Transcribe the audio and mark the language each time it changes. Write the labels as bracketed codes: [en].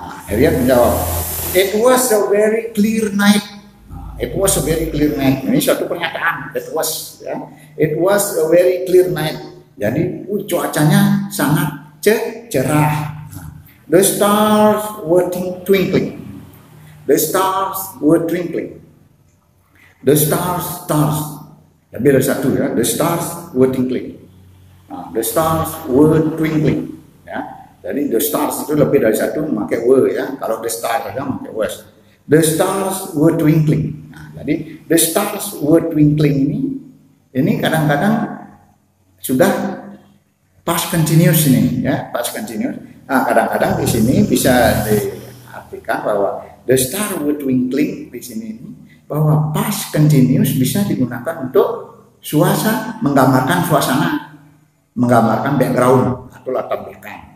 [id] Harriet menjawab, [en] it was a very clear night. It was a very clear night. [id] Ini suatu pernyataan. [en] It was a very clear night. [id] Jadi cuacanya sangat cerah. [en] The stars were twinkling. The stars were twinkling. The stars. [id] Lebih dari satu ya. [en] The stars were twinkling. The stars were twinkling. [id] Ya. Jadi the stars itu lebih dari satu memakai were ya. Kalau the stars saja memakai was. [en] The stars were twinkling. [id] Nah, jadi [en] the stars were twinkling [id] ini kadang-kadang sudah past continuous ini ya, past continuous. Nah, kadang-kadang di sini bisa diartikan bahwa [en] the stars were twinkling [id] di sini bahwa past continuous bisa digunakan untuk menggambarkan suasana, menggambarkan background atau latar belakang.